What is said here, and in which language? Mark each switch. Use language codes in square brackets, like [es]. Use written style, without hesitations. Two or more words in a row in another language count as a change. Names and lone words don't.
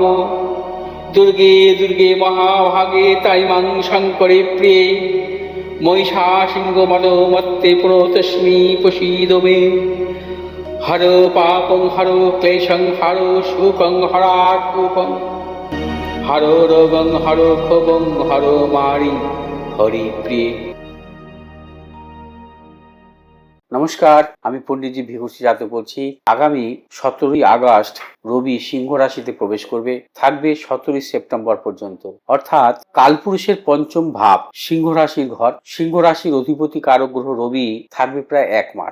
[sa] दुर्गे दुर्गे महाभागे ताइमां शङ्करे प्रिये महिषासिंहमदोमत्ते प्रणतोऽस्मि प्रसीद मे। हरो पापं हरो क्लेशं हरो शोकं हरात्मकं हरो रोगं हरो क्षोभं हरो मारि हरिप्रिये। [bn] নমস্কার, আমি পণ্ডিতজি ভিঘুষি যাদব বলছি। আগামী 17ই আগস্ট রবি সিংহ রাশিতে প্রবেশ করবে, থাকবে 17ই সেপ্টেম্বর পর্যন্ত। অর্থাৎ কালপুরুষের পঞ্চম ভাব সিংহ রাশির ঘর, সিংহ রাশির অধিপতি কারক গ্রহ রবি থাকবে প্রায় 1 মাস।